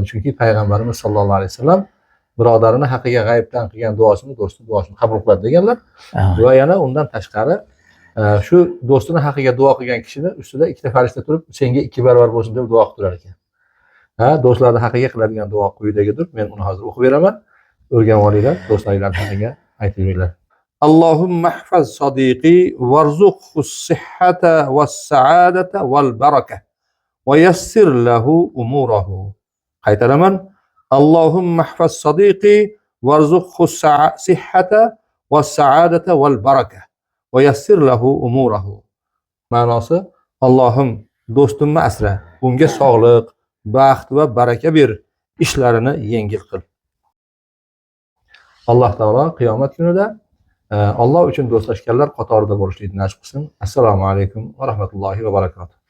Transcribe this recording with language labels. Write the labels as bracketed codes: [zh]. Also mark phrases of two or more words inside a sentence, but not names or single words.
[uz] Chunki payg'ambarimiz [ar] صلى الله عليه وسلم [uz] birodarini haqqiga g'aybdan qilgan duosini do'sti duosini qabul qiladi deganlar. Va yana undan tashqari shu do'stini haqqiga duo qilgan kishini ustida ikkita farishta turib, senga 2 barobar bo'lsin deb duo qilib turar ekan. Do'stlarni haqqiga qiladigan duo quyidagidir. Men uni hozir o'qib beraman. O'rganib olinglar, do'stlaringlarning haqqiga aytib beringlar. [ar] اللهم احفظ صديقي وارزقه الصحة والسعادة والبركة ويسر له أموره. [uz] qaytaraman. [ar] اللهم احفظ صديقي وارزقه الصحة والسعادة والبركة ويسر له أموره. [uz] Ma'nosi: Allohim do'stimni asra, unga sog'lik, baxt va baraka ber, ishlarini yengil qil. Alloh taolo qiyomat kunida Allah uchun do'stlashganlar qatorida bo'lishlikni nasib qilsin. [ar] السلام عليكم ورحمة الله وبركاته.